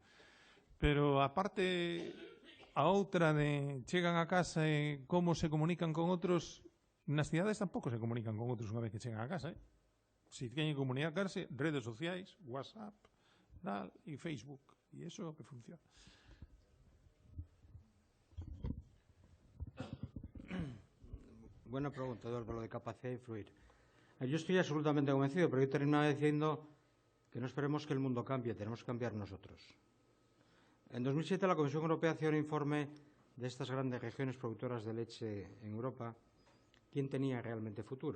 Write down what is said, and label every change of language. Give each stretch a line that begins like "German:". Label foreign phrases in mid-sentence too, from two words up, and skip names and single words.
Galician: Pero a parte, a outra de chegan a casa e como se comunican con outros, nas cidades tampouco se comunican con outros unha vez que chegan a casa. Si teñen que comunicarse, redes sociais, WhatsApp, tal, e Facebook. E iso que funciona.
Spanish: Buena pregunta, Eduardo, lo de capacidad de influir. Yo estoy absolutamente convencido, pero yo terminaba diciendo que no esperemos que el mundo cambie, tenemos que cambiar nosotros. En 2007 la Comisión Europea hacía un informe de estas grandes regiones productoras de leche en Europa, quién tenía realmente futuro.